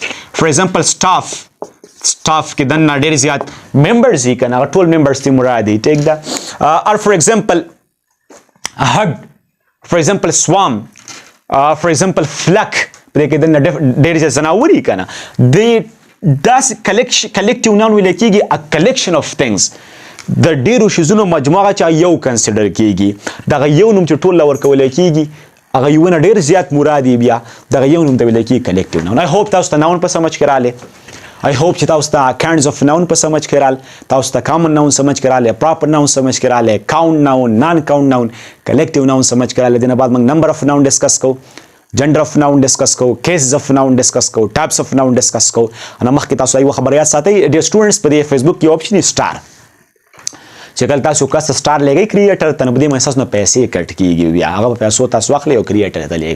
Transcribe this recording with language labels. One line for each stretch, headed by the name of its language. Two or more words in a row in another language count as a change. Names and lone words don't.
English: for example
Pashto: سټاف کې دننه ډېر زیات ممبرز دي که نه، هغه ټول ممبرز دي مراد دي. ټیک ده.
English: or for example herd, for example swarm, for example flock,
Pashto: په دې کې دننه ډېر زیات ځناور دي که نه. داسې
English: collective noun
Pashto: ویل کېږي
English: a collection of things.
Pashto: د ډېرو شیزونو مجموعه چې یو کنسیډر کېږي، دغه یو نوم چې ټول له ورکولی کېږي هغه یوونه ډېر زیات مراد وي، بیا دغه یو نوم ته ویل کېږي
English: collective noun. I hope
Pashto: تاسو ته ناون په سمجھ کې رالی.
English: I hope
Pashto: چې تاسو ته
English: kinds of noun
Pashto: په سمجھ کې رال، تاسو ته
English: common noun
Pashto: سمجھ کې رالی،
English: proper noun
Pashto: سمجھ کې رالی،
English: count noun، non count noun، collective noun
Pashto: سمجھ کې رالی. دې نه بعد موږ
English: number of noun
Pashto: ډسکس کوو،
English: gender of noun
Pashto: ډسکس کوو،
English: cases of noun
Pashto: ډسکس کوو،
English: types of noun
Pashto: ډسکس کوو. انا مخکې تاسو یو خبره یاد ساتئ ډیر سټوډنټس په دې فیسبوک کې آپشن دی سٹار، چې کله تاسو کس سٹار لګئ کریټر ته نو بده محساس نو پیسې کټ کیږي، بیا هغه پیسو تاسو اخلي او کریټر ته لګئ.